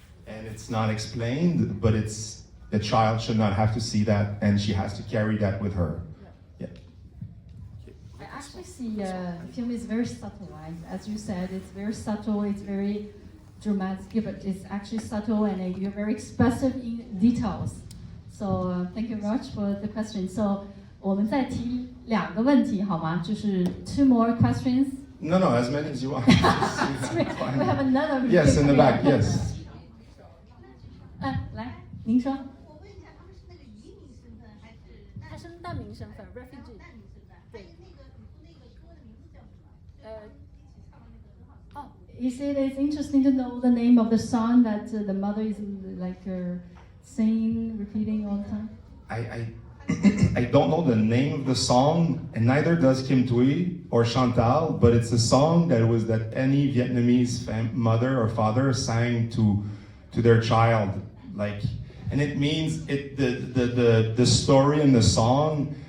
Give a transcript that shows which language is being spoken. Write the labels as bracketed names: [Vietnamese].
[English] And it's not explained, but a child should not have to see that, and she has to carry that with her. Yeah. I actually see film is very subtle, right? As you said, it's very subtle, it's very dramatic, but it's actually subtle, and you're very expressive in details. So thank you very much for the question. [Chinese] So 我们再提2个问题好吗？就是 [English] 2 more questions. No, as many as you want. We have another. Yes, in the back. Yes. [Chinese] 来，您说。我问一下，他们是那个移民身份还是？他是难民身份 ，refugee。难民身份。还有那个歌的名字叫什么？一起唱的那个很好听。 [English] Oh, he said it's interesting to know the name of the song that the mother is like singing, repeating all the time. I don't know the name of the song, and neither does Kim Thúy or Chantal, but it's a song that any Vietnamese mother or father sang to their child, and it means the story in the song.